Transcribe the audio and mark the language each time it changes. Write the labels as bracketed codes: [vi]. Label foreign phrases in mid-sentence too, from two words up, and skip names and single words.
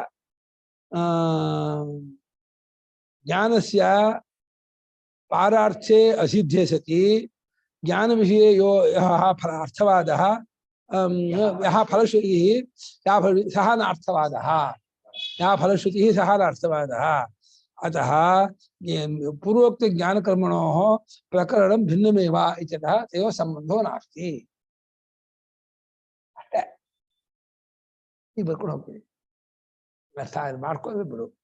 [sa] ಜ್ಞಾನಸ್ಯ ಪಾರಾರ್ಥೆ ಅಸಿದ್ಧೆ ಸತಿ ಜ್ಞಾನ ವಿಷಯ ಯೋ ಅರ್ಥವಾದಃ ಯಹ ಫಲಶ್ರುತಿಃ ಸಹ ನಾರ್ಥವಾದಃ ಯಹ ಫಲಶ್ರುತಿಃ ಸಹ ನಾರ್ಥವಾದಃ अतः पूर्वोक्त ज्ञान कर्मणोः प्रकरणं भिन्नमेव इत्यतः तयोः सम्बन्धो नास्ति. [kn] ಅಷ್ಟೇ. ಈಗ ಬರ್ಕೊಂಡು ಹೋಗ್ತೀವಿ. ಮಾಡ್ಕೊಂಡ್ರೆ ಬಿಡು.